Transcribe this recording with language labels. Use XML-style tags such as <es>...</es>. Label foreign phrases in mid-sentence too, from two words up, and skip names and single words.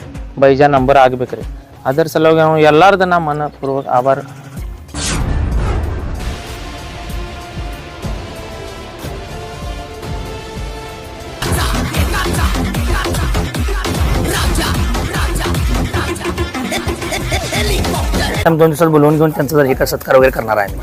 <kn>ಬೈಜಾ ನಂಬರ್ ಆಗ್ಬೇಕ್ರಿ. ಅದರ ಸಲುವಾಗಿ ನಾವು ಎಲ್ಲಾರ್ದ ನಾ ಮನಪೂರ್ವಕ ಆಭಾರ.</kn> <mr>आम्ही 2 दिवसात बोलवून घेऊन त्यांचा जर एका सत्कार वगैरे करणार आहे.</mr>